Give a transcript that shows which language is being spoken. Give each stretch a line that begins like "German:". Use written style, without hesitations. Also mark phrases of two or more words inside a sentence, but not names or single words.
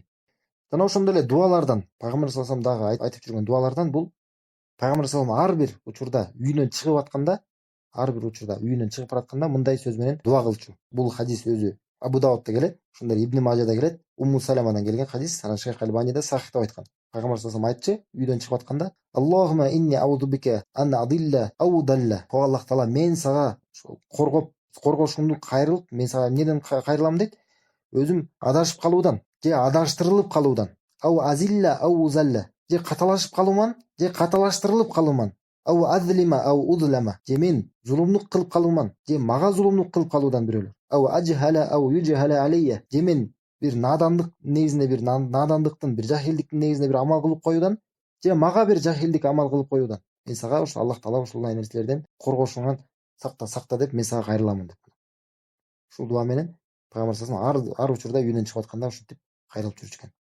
Kyrgyz: Жана ошондой эле дуалардан, пайгамбар
Arabic: صلى الله عليه وسلم
Kyrgyz: дагы айтып жүргөн дуалардан бул пайгамбар
Arabic: صلى الله عليه وسلم
Kyrgyz: ар бир учурда үйүнөн чыгып баратканда мындай сөз менен дуа кылчу. Бул хадис өзү Абу Даудта келет, ошондой Ибн Мажада келет, Умму Саламадан келген хадис, анан Шейх Альбани да сахих деп айткан. Пайгамбар
Arabic: صلى الله عليه
Kyrgyz: айтчы, үйдөн чыгып атканда:
Arabic: "اللهم إني أعوذ بك أن أضل أو أضل".
Kyrgyz: О Аллах таала, мен сага коргошуңду кайрылып, мен сага эмнеден кайрылам дейт? Өзүм адашып калуудан же адаштырылып калуудан.
Arabic: أو أزل أو أزل.
Kyrgyz: Же каталашып калууман, же каталаштырылып калууман.
Arabic: أو أظلم أو أظلم.
Kyrgyz: Же мен зулумдук кылып калууман, же мага зулумдук кылып калуудан бирөөлөр.
Arabic: أو أجهل أو يجهل علي.
Kyrgyz: Же мен бир надандык негизинде, бир надандыктын, бир жахилдиктин негизинде бир амал кылып коюудан, же мага бир жахилдик амал кылып коюудан. Мен сага ушу Аллах таала ушундай нерселерден коргошуңан сакта деп мен сага кайрыламын деп. Ушул дуа менен Пайгамбар саллаллаху ар учурда үйүнөн чыгып атканда ушинтип кайрылып жүрчү экен.